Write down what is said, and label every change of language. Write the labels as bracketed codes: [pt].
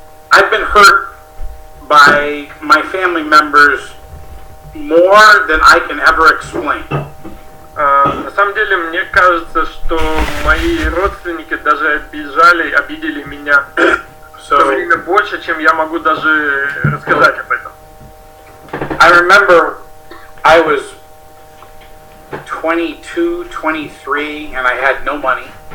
[en] I've been hurt by my family members more than I can ever explain. [ru] На самом деле, мне кажется, что мои родственники даже обидели меня в то время больше, чем я могу даже рассказать об этом. [en] I remember I was 22, 23, and I had no money.